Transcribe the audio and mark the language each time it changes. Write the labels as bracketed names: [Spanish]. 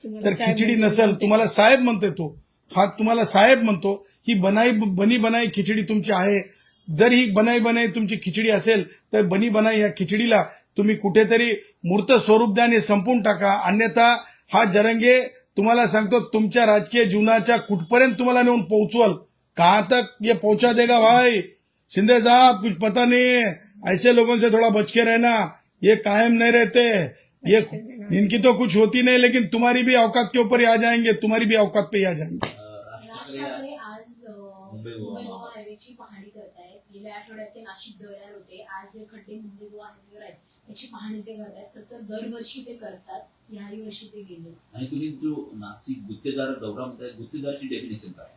[Marathi] तर खिचडी नसेल, तुम्हाला साहेब म्हणतोय तो, हा तुम्हाला साहेब म्हणतो, ही बनी बनाई खिचडी तुमची आहे. जर ही बनाई तुमची खिचडी असेल तर बनी बनाई या खिचडीला तुम्ही कुठेतरी मूर्त स्वरूप द्या आणि संपून टाका. अन्यथा हा जरंगे तुम्हाला सांगतो तुमच्या राजकीय जीवनाच्या कुठपर्यंत तुम्हाला नेऊन पोहोचवल. [Hindi] कहां तक ये पहुंचा देगा भाई शिंदे साहब, कुछ पता नहीं है. ऐसे लोगों से थोड़ा बच के रहना, ये कायम नहीं रहते, ये इनकी तो कुछ होती नहीं, लेकिन तुम्हारी भी औकात के ऊपर ही आ जाएंगे, तुम्हारी भी औकात पे ही आ जाएंगे. [Marathi] राज ठाकरे आज मुंबई गोवा हायवेची पाहणी करतायत. गेल्या आठवड्यात ते नाशिक दौऱ्यावर होते. आज जे खड्डे मुंबई गोवा हायवेवर आहेत त्याची पाहणी ते करतायत. तर दरवर्षी ते करतात, याही वर्षी ते गेले. आणि तुम्ही जो नाशिक गुत्तेदार दौरा म्हणताय, गुत्तेदारची डेफिनेशन काय?